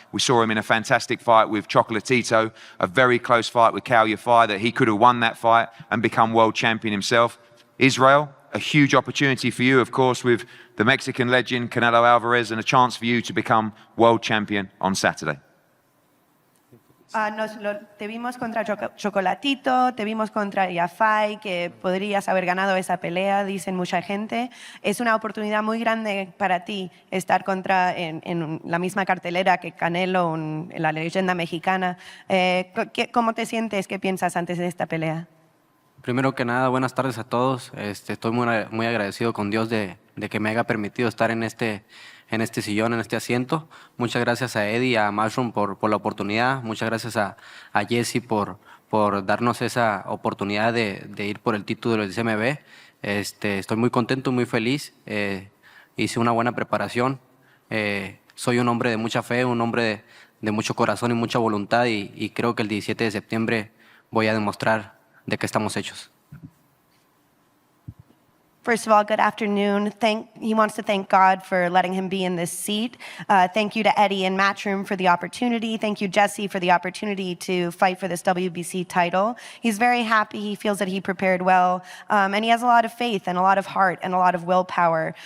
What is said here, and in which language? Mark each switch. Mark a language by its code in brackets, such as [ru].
[en] We saw him in a fantastic fight with Chocolatito, a very close fight with Cal Yafai that he could have won that fight and become world champion himself. Israel, a huge opportunity for you, of course, with the Mexican legend Canelo Alvarez, and a chance for you to become world champion on Saturday. [es] Te vimos contra Chocolatito, te vimos contra Yafai, que podrías haber ganado esa pelea, dicen mucha gente. Es una oportunidad muy grande para ti estar en la misma cartelera que Canelo, la leyenda mexicana. ¿Cómo te sientes? ¿Qué piensas antes de esta pelea? Primero que nada, buenas tardes a todos. Estoy muy agradecido con Dios de que me haya permitido estar en este sillón, en este asiento. Muchas gracias a Eddie y a Mushroom por la oportunidad. Muchas gracias a Jesse por darnos esa oportunidad de ir por el título del CMB. Estoy muy contento, muy feliz. Hice una buena preparación. Soy un hombre de mucha fe, un hombre de mucho corazón y mucha voluntad, y creo que el 17 de septiembre voy a demostrar de qué estamos hechos. [en] First of all, good afternoon. He wants to thank God for letting him be in this seat. Thank you to Eddie and Matchroom for the opportunity. Thank you, Jesse, for the opportunity to fight for this WBC title. He's very happy. He feels that he prepared well. And he has a lot of faith and a lot of heart and a lot of willpower.